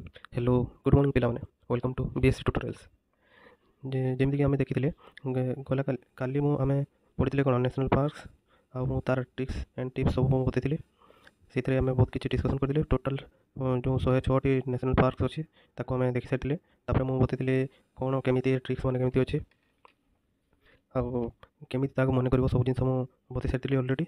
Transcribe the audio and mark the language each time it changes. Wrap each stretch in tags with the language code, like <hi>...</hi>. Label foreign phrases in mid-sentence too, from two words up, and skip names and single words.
<en>hello good morning</en> <or>पिलाने</or> <en>welcome to BSc tutorials</en> <or>ଯେମିତିକି ଆମେ ଦେଖିଥିଲେ ଗଲା କାଲି ଆମେ ପଢ଼ିଥିଲେ କ'ଣ</or> <en>national parks</en> <or>ଆଉ ମୁଁ ତା'ର</or> <en>tricks and tips</en> <or>ସବୁ ମୁଁ ବତେଇଥିଲି। ସେଥିରେ ଆମେ ବହୁତ କିଛି ଡିସ୍କସନ୍ କରିଥିଲେ। ଟୋଟାଲ୍ ଯେଉଁ 106ଟି</or> <en>national parks</en> <or>ଅଛି ତାକୁ ଆମେ ଦେଖିସାରିଥିଲେ। ତାପରେ ମୁଁ ବତେଇଥିଲି କ'ଣ କେମିତି ଟ୍ରିକ୍ସ ମାନେ କେମିତି ଅଛି ଆଉ କେମିତି ତାକୁ ମନେ କରିବ ସବୁ ଜିନିଷ ମୁଁ ବତେଇ ସାରିଥିଲି ଅଲରେଡ଼ି।</or>